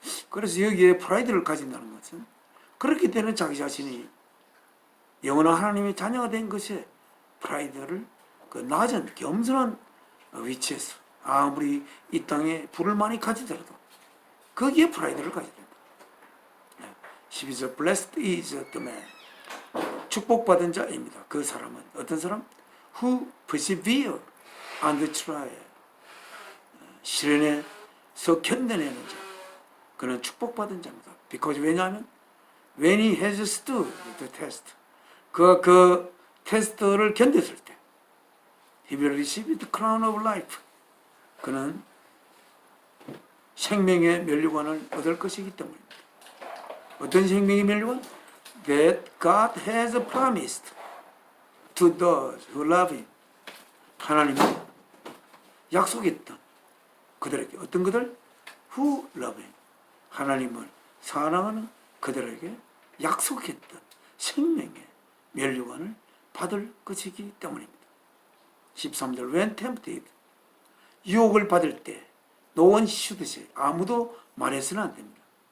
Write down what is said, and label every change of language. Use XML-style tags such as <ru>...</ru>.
<ko>그래서 여기에 프라이드를 가진다는 것은 그렇기 때문에 자기 자신이 영원한 하나님의 자녀가 된 것에 프라이드를 그 낮은 겸손한 위치에서 아무리 이 땅에 부를 많이 가지더라도 거기에 프라이드를 가져야 된다.</ko> <en>12절 Blessed is the man</en> <ko>축복받은 자입니다. 그 사람은 어떤 사람?</ko> <en>Who persevere under trial</en> <ko>시련에서 견뎌내는 자 그는 축복받은 자입니다.</ko> <en>Because</en> <ko>왜냐하면</ko> <en>when he has stood the test</en> <ko>그가 그 테스트를 견뎠을 때</ko> <en>he will receive the crown of life</en> <ko>그는 생명의 면류관을 얻을 것이기 때문입니다. 어떤 생명의 면류관?</ko> <en>That God has promised to those who love him</en> <ko>하나님이 약속했던 그들에게 어떤 그들?</ko> <en>Who love him</en> <ko>하나님을 사랑하는 그들에게 약속했던 생명의 면류관을 받을 것이기 때문입니다. 13절</ko> <en>When tempted</en> <ko>유혹을 받을 때</ko> <en>No one should say</en> <ko>아무도 말해서는 안 됩니다.</ko>